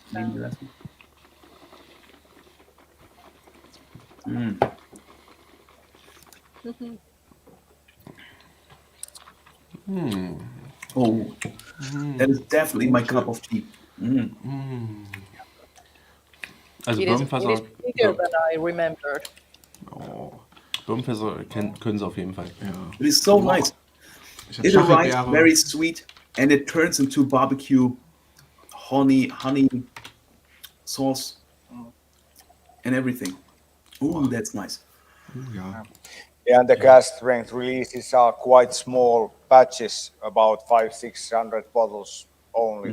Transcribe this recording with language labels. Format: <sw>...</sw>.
<en>Maybe the last one. Oh, that is definitely my cup of tea.</en> <de>Also</de> <en>It is</en> <de>Bourbonfässer,</de> <en>bigger than I remembered.</en> <de>Bourbonfässer können sie auf jeden Fall.</de> <en>It is so nice. It arrives very sweet, and it turns into barbecue, honey sauce, and everything. Ooh, that's nice.</en> <de>Ja.</de> <en>Yeah, and the cask strength releases are quite small batches, about 500-600 bottles only.</en>